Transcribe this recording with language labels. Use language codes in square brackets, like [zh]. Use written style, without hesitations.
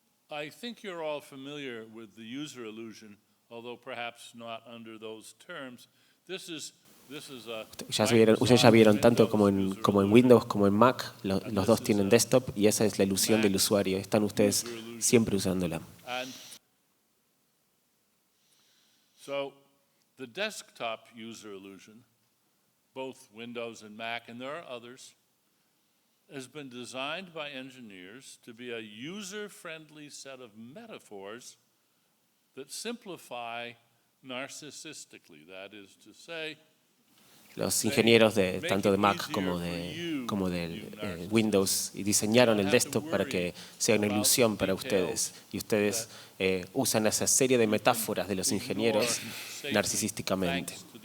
[en] I think you're all familiar with the user illusion, although perhaps not under those terms. [es] Ustedes ya vieron tanto como en Windows como en Mac, los dos tienen desktop y esa es la ilusión del usuario. Están ustedes siempre usándola. [en] So, the desktop user illusion, both Windows and Mac, and there are others, has been designed by engineers to be a user-friendly set of metaphors that simplify narcissistically. That is to say, [es] los ingenieros tanto de Mac como de Windows diseñaron el desktop para que sea una ilusión para ustedes. Y ustedes usan esa serie de metáforas de los ingenieros narcisísticamente.